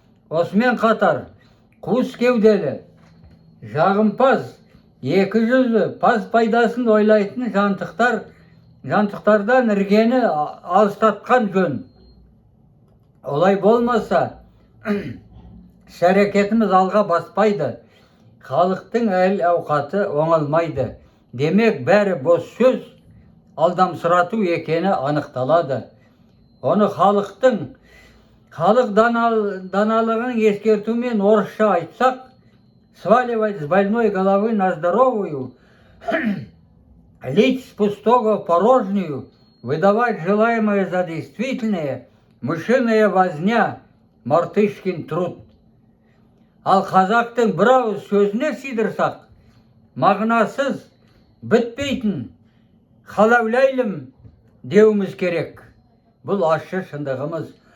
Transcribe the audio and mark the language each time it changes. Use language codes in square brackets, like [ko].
[kk] Осымен қатар қуыс кеуделі, жағымпаз, екі жүзді, пас пайдасын ойлайтын жантықтардан іргені алыстатқан жөн. Олай болмаса, іс-әрекетіміз алға баспайды, халықтың әл-ауқаты оңалмайды. Демек, бәрі бос сөз, алдамсырату екені анықталады. Оны халық даналығын ескертумен орысша айтсақ, [ru] сваливать с больной головы на здоровую, лить с пустого в порожнюю, выдавать желаемое за действительное, мышиная возня, мартышкин труд. [kk] Ал қазақтың бір ауыз сөзіне сидырсақ, мағынасыз, бітпейтін, халаулайлым деуіміз керек. Бұл ащы шындығымыз.